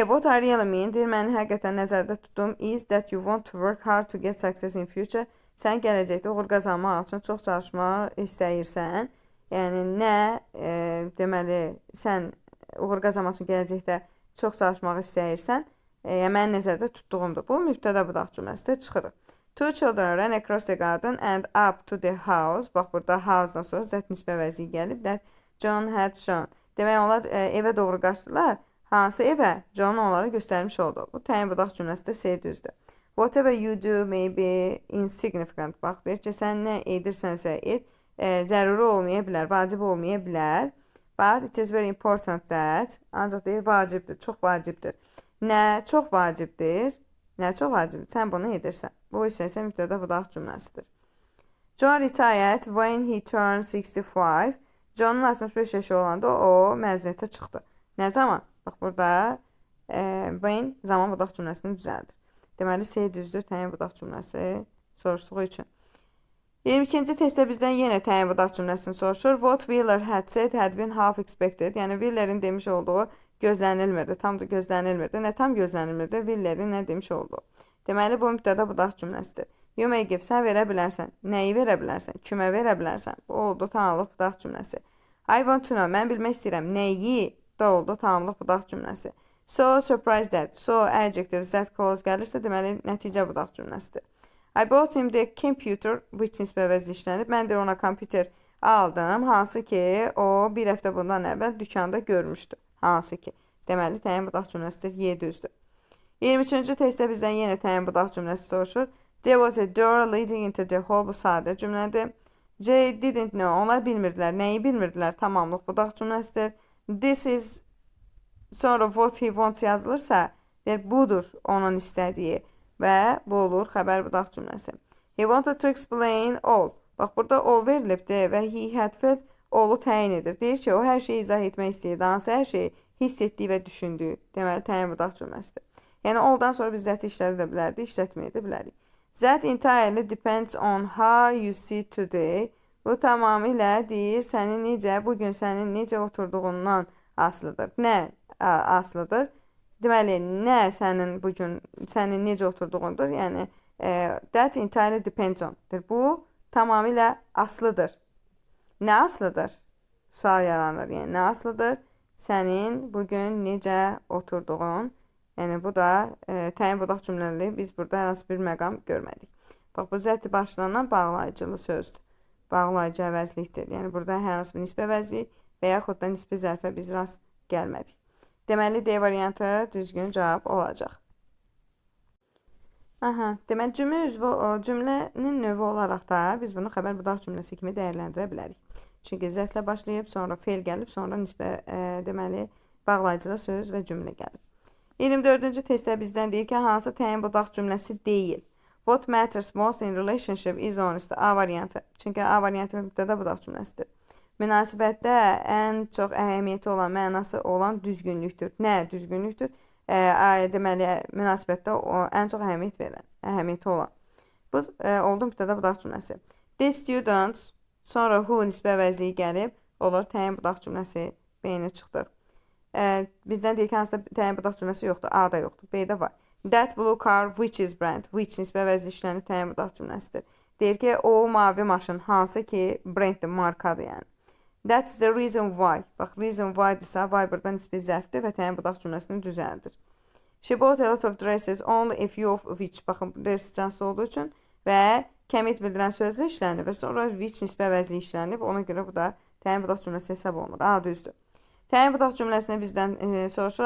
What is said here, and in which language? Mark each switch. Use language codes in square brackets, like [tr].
[en] What I really mean, [az] deyir, məni həqiqətən nəzərdə tutduğum [en] is that you want to work hard to get success in future. [az] Sən gələcəkdə uğur qazanmaq üçün çox çalışmaq istəyirsən. Yəni, nə deməli, sən uğur qazanmaq üçün gələcəkdə çox çalışmaq istəyirsən, mən nəzərdə tutduğumdur. Bu, mübtəda budaq cümləsində çıxırıq. [en] Two children ran across the garden and up to the house. [az] Bax, burada house-dan sonra zət nisbə əvəzliyi gəlib. [en] That John had shown. [az] Demək, onlar evə doğru qaçdılar. Hansı evə? John onlara göstərmiş oldu. Bu, təyin budaq cümləsi də C düzdür. [en] Whatever you do may be insignificant. [az] Bax, deyir ki, sən nə edirsənsə et, zəruri olmaya bilər, vacib olmaya bilər. [en] But it is very important that, [az] ancaq deyir, vacibdir, çox vacibdir. Nə çox vacibdir? Nə çox vacibdir? Sən bunu edirsən. Bu isə mübtəda budaq cümləsidir. [en] John retired when he turned 65. [az] John'un 65 yaşı olanda o məzuniyyətə çıxdı. Nə zaman? Bax, burada when zaman budaq cümləsini düzəldir. Deməli, C düzdür, təyin budaq cümləsi soruşduğu üçün. 22-ci testdə bizdən yenə təyin budaq cümləsini soruşur. [en] What Wheeler had said had been half expected. [az] Yəni, Wheeler'in demiş olduğu gözlənilmirdi, tam da gözlənilmirdi. Nə tam gözlənilmirdi? Wheeler'in nə demiş olduğu. Deməli, bu mübtəda budaq cümləsidir. [en] You may give, [az] sən verə bilərsən. Nəyi verə bilərsən? Kimə verə bilərsən? Bu oldu tamamlıq budaq cümləsi. [en] I want to know, [az] mən bilmək istəyirəm. Nəyi? Da oldu tamamlıq budaq cümləsi. [en] So surprised that. [az] So adjective, that clause gəlirsə, deməli, nəticə budaq cümləsidir. [en] I bought him the computer, which [az] nisbə əvəzli işlənib. Mən də ona kompüter aldım, hansı ki, o bir həftə bundan əvvəl dükanda görmüşdü. Hansı ki. Deməli, təyin budaq cümləsidir, Y düzdür. 23-cü testdə bizdən yenə təyin budaq cümləsi soruşur. [en] There was a door leading into the hall. [az] Bu sadə cümlədir. [en] J didn't know. [az] Onlar bilmirdilər. Nəyi bilmirdilər? Tamamlıq budaq cümləsidir. This is sonra [en] what he wants [az] yazılırsa, deyir, budur onun istədiyi və bu olur xəbər budaq cümləsi. [en] He wanted to explain all. [az] Bax, burada all verilibdir və [en] he had felt [az] all'u təyin edir. Deyir ki, o hər şeyi izah etmək istəyir. Hansı hər şeyi hiss etdiyi və düşündüyü. Deməli, təyin budaq cümləsidir. Yəni, all'dan sonra biz zəti işlədə bilərdik, işlətməyə də bilərik. [en] That entirely depends on how you see today. [az] Bu tamamilə deyir, sənin necə, bugün sənin necə oturduğundan asılıdır. Nə asılıdır? Deməli, nə sənin bugün, sənin necə oturduğundur. [en] Yəni, that entirely depends on. [az] Bu tamamilə asılıdır. Nə asılıdır? Sual yaranır. Yəni, nə asılıdır? Sənin bugün necə oturduğun. Yəni, bu da təyin budaq cümləli. Biz burada hər hansı bir məqam görmədik. Bax, bu zəti başlanan bağlayıcılı sözdür. Bağlayıcı əvəzlikdir. Yəni, burada hər hansı bir nisbə əvəzlik və yaxud da nisbi zərfə biz rast gəlmədik. Deməli, D variantı düzgün cavab olacaq. Deməli, cümlənin növü olaraq da biz bunu xəbər budaq cümləsi kimi dəyərləndirə bilərik. Çünki zətlə başlayıb, sonra fe'l gəlib, sonra nisbə, deməli, bağlayıcılı söz və cümlə gəlib. 24-cü testdə bizdən deyir ki, hansı təyin budaq cümləsi deyil? [en] What matters most in relationship is honest. [az] A variantı. Çünki A variantı mübtəda budaq cümləsidir. Münasibətdə ən çox əhəmiyyəti olan, mənası olan düzgünlükdür. Nə düzgünlükdür? Deməli, münasibətdə ən çox əhəmiyyət verilən, əhəmiyyəti olan. Bu, oldu mübtəda budaq cümləsi. The students, sonra who nisbə əvəzliyi gəlib, olur təyin budaq cümləsi B-ni çıxdır. Bizdən deyir ki, hansısa təyin budaq cümləsi yoxdur. A-da yoxdur, B-də var. [en] That blue car which is brand. [az] Which nisbə vəzli işlənib təyin budaq cümləsidir. Deyir ki, o mavi maşın hansı ki branddir, markadır yəni. [en] That's the reason why. [az] Bax, reason why-dırsa, why burada nisbi zərfdir və təyin budaq cümləsini düzəldir. [en] She bought a lot of dresses, only a few of which. [az] Baxın, dress cansı olduğu üçün və kəmit bildirən sözlə işlənib və sonra which nisbə vəzli işlənib. Ona görə bu da təyin budaq cümləsi hesab olunur. A, düzdür. Təyin budaq cümləsini bizdən soruşur.